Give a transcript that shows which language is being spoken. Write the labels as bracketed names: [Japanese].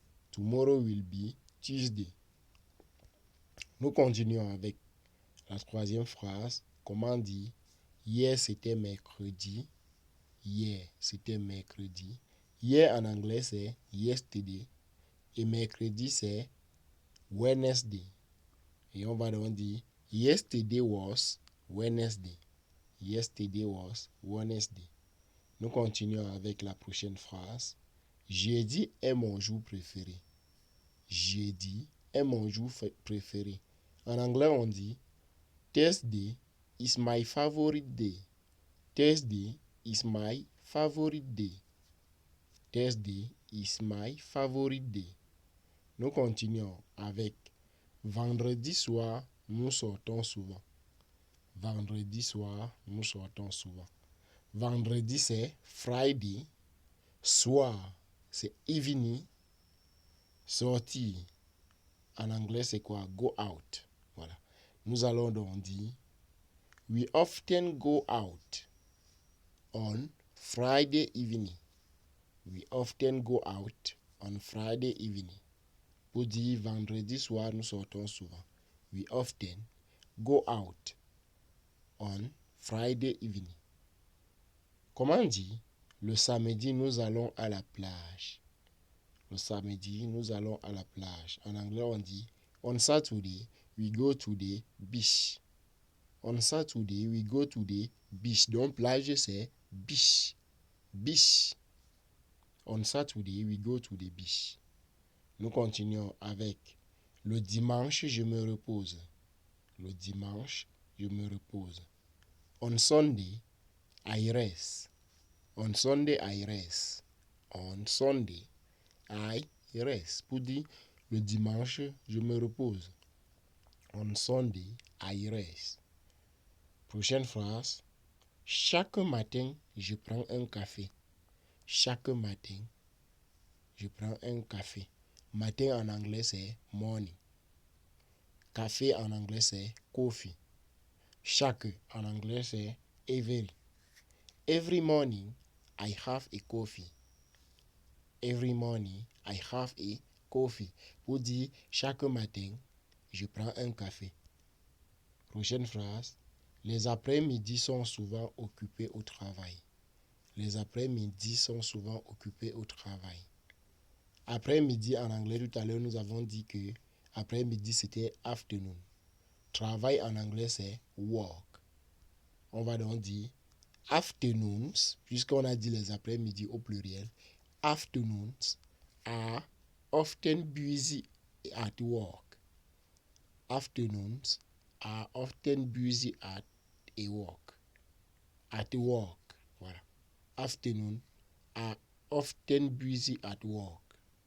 [English] Tomorrow will be Tuesday. [French] Nous continuons avec la troisième phrase. Comment dit? Hier, c'était mercredi. Hier, c'était mercredi. Hier, en anglais, c'est yesterday. Et mercredi, c'est Wednesday. Et on va donc dire [English] yesterday was Wednesday. Yesterday was Wednesday. [French] Nous continuons avec la prochaine phrase. Jeudi est mon jour préféré. Jeudi est mon jour préféré. En anglais, on dit [English] Thursday is my favorite day. Thursday is my favorite day. Thursday is my favorite day. [French] Nous continuons avec vendredi soir, nous sortons souvent. Vendredi soir, nous sortons souvent. Vendredi, c'est Friday. Soir, c'est evening. Sortir, en anglais, c'est quoi? [English] Go out. [French] Voilà. Nous allons donc dire [English] we often go out on Friday evening. We often go out on Friday evening. [French] Pour dire vendredi soir, nous sortons souvent. [English] We often go out on Friday evening. [French] Comment dit? Le samedi, nous allons à la plage. Le samedi, nous allons à la plage. En anglais, on dit [English] on Saturday, we go to the beach. On Saturday, we go to the beach. [French] Donc, plage, c'est [English] beach. Beach. On Saturday, we go to the beach. [French] Nous continuons avec le dimanche, je me repose. Le dimanche, je me repose. [English] On Sunday, I rest. On Sunday, I rest. On Sunday, I rest. [French] Pour dire, le dimanche, je me repose. [English] On Sunday, I rest. [French] Prochaine phrase. Chaque matin, je prends un café. Chaque matin, je prends un café. Matin en anglais, c'est morning. Café en anglais, c'est coffee. Chaque en anglais, c'est every. [English] Every morning, I have a coffee. Every morning, I have a coffee. [French] Pour dire, chaque matin, je prends un café. Prochaine phrase. Les après-midi sont souvent occupés au travail. Les après-midi sont souvent occupés au travail. Après-midi en anglais, tout à l'heure, nous avons dit que après-midi, c'était afternoon. Travail en anglais, c'est work. On va donc dire afternoons, puisqu'on a dit les après-midi au pluriel. [English] Afternoons are often busy at work. Afternoons are often busy at a work. At work, voilà. Afternoon are often busy at work.